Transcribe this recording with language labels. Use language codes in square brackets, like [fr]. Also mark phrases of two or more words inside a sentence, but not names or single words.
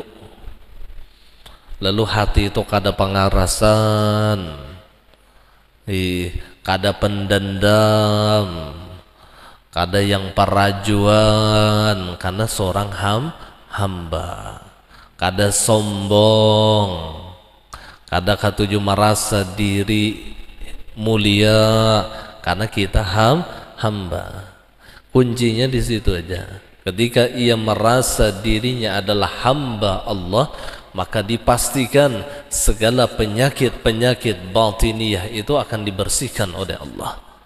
[bjn] Lalu hati itu kada pengarasan, kada pendendam, kada yang perajuan, karena seorang hamba. Kada sombong, kada katuju merasa diri mulia, karena kita hamba. [id] Kuncinya di situ aja. Ketika ia merasa dirinya adalah hamba Allah, maka dipastikan segala penyakit-penyakit batiniyah itu akan dibersihkan oleh Allah.